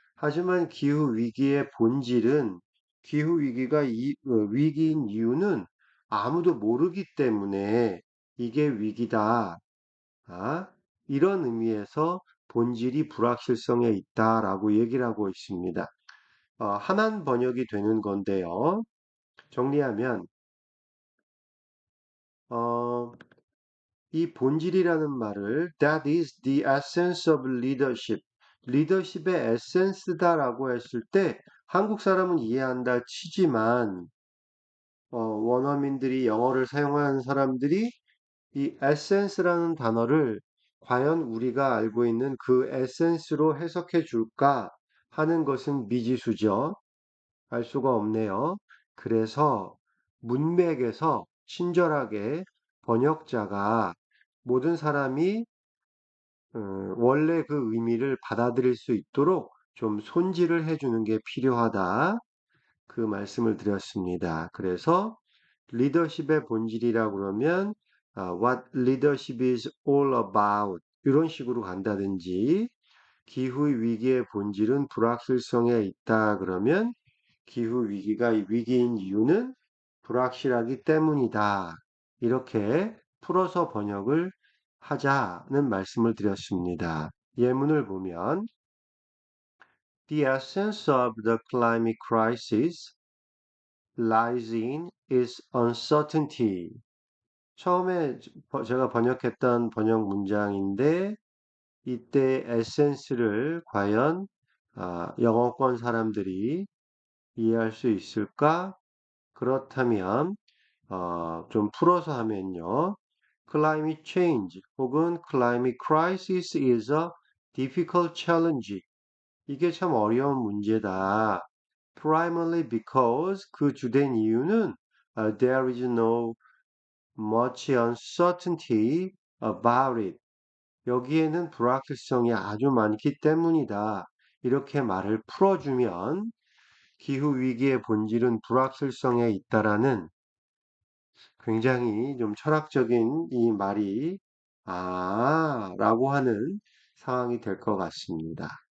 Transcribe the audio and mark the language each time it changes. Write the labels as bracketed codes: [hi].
[ko] 하지만 기후 위기의 본질은 기후 위기가 위기인 이유는 아무도 모르기 때문에 이게 위기다. 아, 이런 의미에서 본질이 불확실성에 있다라고 얘기를 하고 있습니다. 한한 번역이 되는 건데요. 정리하면 어, 이 본질이라는 말을 [en] That is the essence of leadership. [ko] 리더십의 에센스다라고 했을 때 한국 사람은 이해한다 치지만 원어민들이 영어를 사용하는 사람들이 이 에센스라는 단어를 과연 우리가 알고 있는 그 에센스로 해석해 줄까 하는 것은 미지수죠. 알 수가 없네요. 그래서 문맥에서 친절하게 번역자가 모든 사람이 원래 그 의미를 받아들일 수 있도록 좀 손질을 해주는 게 필요하다. 그 말씀을 드렸습니다. 그래서 리더십의 본질이라고 그러면 [en] what leadership is all about [ko] 이런 식으로 간다든지 기후 위기의 본질은 불확실성에 있다 그러면 기후 위기가 위기인 이유는 불확실하기 때문이다. 이렇게 풀어서 번역을 하자는 말씀을 드렸습니다. [en] 예문을 보면 The essence of the climate crisis lies in its uncertainty. [ko] 처음에 제가 번역했던 번역 문장인데 이때 에센스를 과연 영어권 사람들이 이해할 수 있을까? 그렇다면 좀 풀어서 하면요. [en] Climate change 혹은 climate crisis is a difficult challenge. [ko] 이게 참 어려운 문제다. [en] Primarily because [ko] 그 주된 이유는 [en] there is no much uncertainty about it. [ko] 여기에는 불확실성이 아주 많기 때문이다. 이렇게 말을 풀어주면 기후 위기의 본질은 불확실성에 있다라는 굉장히 좀 철학적인 이 말이 라고 하는 상황이 될 것 같습니다.